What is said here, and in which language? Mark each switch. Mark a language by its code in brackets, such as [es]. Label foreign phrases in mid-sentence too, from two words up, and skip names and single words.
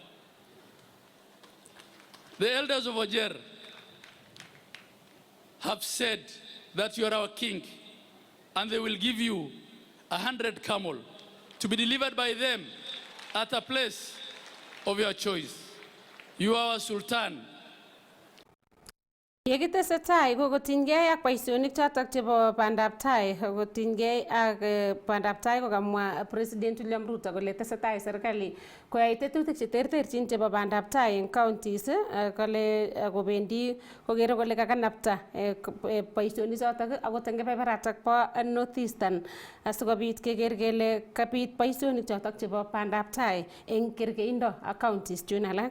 [en] The elders of Wajir have said that you are our king, and they will give you 100 camel to be delivered by them at a place of your choice. You are our sultan. [kln] Yekitesetai kokotinygei ak boisionik chotok chebo bandaptai, kokotinygei ak bandaptai kokamwa President William Ruto kole tesetai serikali koyai tetutik cheterterchin chebo bandaptai en counties, kole kobendi kokere kole kakanapta boisionik chotok akot en kebeberatak bo North Eastern asikobit keker kele kabit boisionik chotok chebo bandaptai en kerkeindo ak counties chun alak.